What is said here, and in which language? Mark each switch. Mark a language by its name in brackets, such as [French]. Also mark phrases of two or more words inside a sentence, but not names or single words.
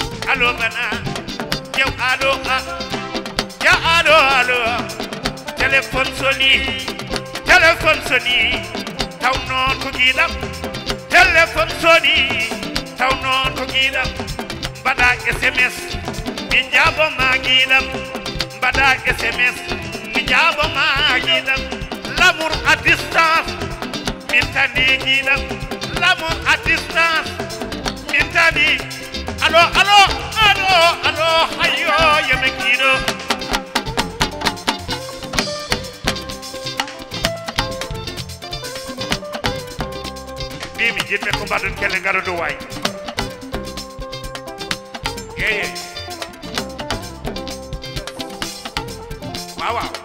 [Fula] allo ngana yow allo ya allo téléphone soni taw non ko giɗam téléphone soni taw non ko giɗam mbaɗa SMS mi jaabo ma giɗam mbaɗa SMS mi jaabo ma giɗam [French] l'amour à distance [Fula] min tani giɗam [French] l'amour à distance [Fula] min tani allo hayyo yeme kiɗo mi jiɗɓe ko mbaɗon kelle ngaro dow wayi yeye waaw